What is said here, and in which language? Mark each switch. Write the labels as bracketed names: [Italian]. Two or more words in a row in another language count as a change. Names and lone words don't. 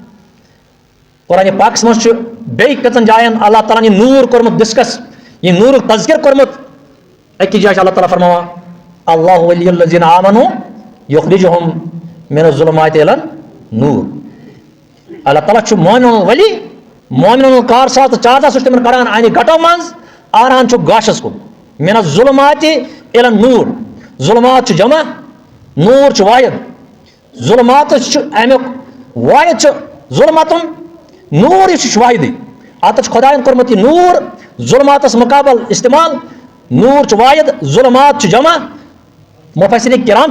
[Kashmiri] قرآنِ پاکَس منٛز چھُ بیٚیہِ کٔژَن جایَن اللہ تعالیٰ ہن یہِ نوٗر کوٚرمُت ڈِسکس یہِ نوٗرُک تذکِر کوٚرمُت أکِس جایہِ چھُ اللہ تعالیٰ فرماوان [Arabic] اللہ ولی الذین آمنوا یخرجہم من الظلمات الی النور [Kashmiri] اللہ تعالیٰ چھُ مومنن ہُنٛد ولی مومنن ہُنٛد کار ساز تہٕ چار ساز سُہ چھُ تِمن کڑان اَنہِ گٹو منٛز آران چھُ گاشس کُن [Arabic] من الظلمات الی النور [Kashmiri] ظلمات چھُ جمع نوٗر چھُ واحد ظلماتس چھُ امیُک واحد چھُ ظلمتُن نوٗر یُس چھُ واحدٕے اتَتھ چھُ خۄداین کوٚرمُت یہِ نوٗر ظلماتس مُقابل استعمال نوٗر چھُ واحد ظلمات چھُ جمع مُفَسِریٖن کِرام